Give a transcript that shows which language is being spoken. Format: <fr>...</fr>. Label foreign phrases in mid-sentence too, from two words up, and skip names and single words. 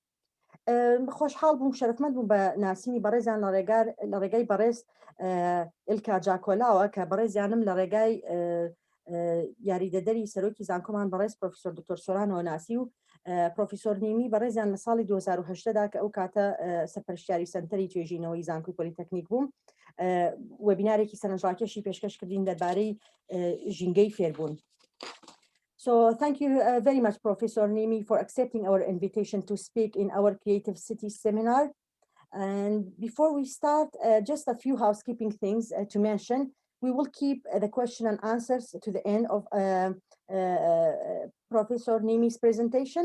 <ckb>خۆشحاڵ بووم شەرەفمەند بووم بە ناسینی بەڕێزیان لە ڕێگای بەڕێز ئیلکا جاکۆلاوە کە بەڕێزیانم لە ڕێگای یاریدەدەری سەرۆکی زانکۆمان بەڕێز پرۆفیسۆر دکتۆر سۆرانەوە ناسی و پرۆفیسۆر نیمی بەڕێزیان لە ساڵی 2018دا کە ئەو کاتە سەرپەرشتیاری سەنتەری توێژینەوەی زانکۆی پۆلیتەکنیک بووم وێبینارێکی سەرنجڕاکێشی پێشکەش کردین دەربارەی ژینگەی فێربوون.</ckb> <en>So thank you very much, Professor Niemi, for accepting our invitation to speak in our Creative Cities seminar. And before we start, just a few housekeeping things to mention. We will keep the question and answers to the end of Professor Niemi's presentation.</en>